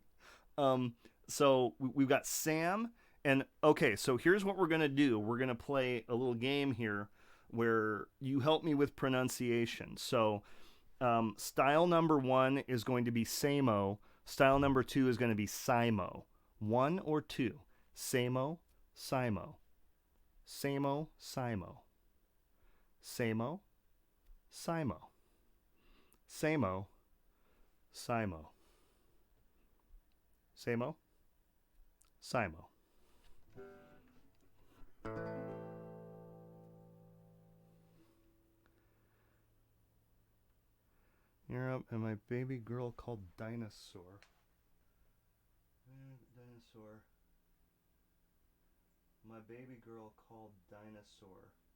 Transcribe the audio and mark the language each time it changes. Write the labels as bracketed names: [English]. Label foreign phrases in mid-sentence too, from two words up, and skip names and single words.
[English] So we've got Sam. And okay, so here's what we're going to do. We're going to play a little game here where you help me with pronunciation. So style number 1 is going to be Samo. Style number 2 is going to be Simo. 1 or 2. Samo, Simo. Samo, Simo. Samo, Simo. Samo, Simo. Samo, Simo. You're up, and my baby girl called Dinosaur. Dinosaur. My baby girl called Dinosaur.